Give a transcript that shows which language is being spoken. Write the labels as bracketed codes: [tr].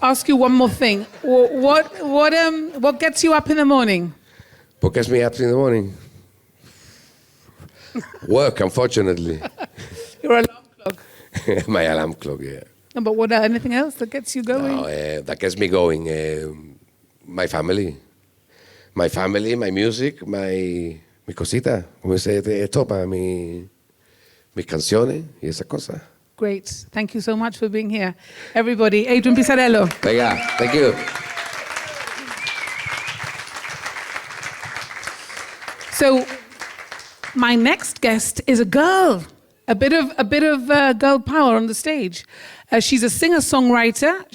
[en] ask you one more thing. What gets you up in the morning? What gets me up in the morning? Work, unfortunately. Your alarm clock. My alarm clock, yeah. No, but anything else that gets you going? No, that gets me going. My family, my music, [es] mi cosita, como se topa, mis canciones y esa cosa. [en] Great. Thank you so much for being here. Everybody, Adrian Pisarello. [es] Venga, [en] thank you. So, my next guest is a girl. A bit of girl power on the stage. She's a singer-songwriter.